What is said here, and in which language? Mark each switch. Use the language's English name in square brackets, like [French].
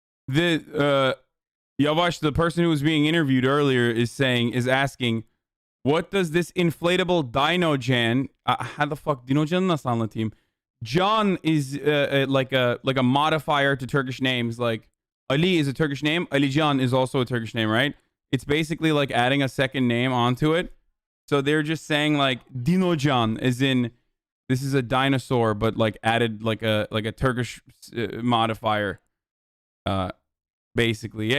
[English] Yavash, the person who was being interviewed earlier, is asking, what does this inflatable Dinojan? How the fuck [Turkish] Dinojan'ı nasıl anlatayım? [English] John is like a modifier to Turkish names. Like Ali is a Turkish name. Alican is also a Turkish name, right? It's basically like adding a second name onto it. So they're just saying like Dinojan, as in this is a dinosaur, but like added like a Turkish modifier. Basically, yeah.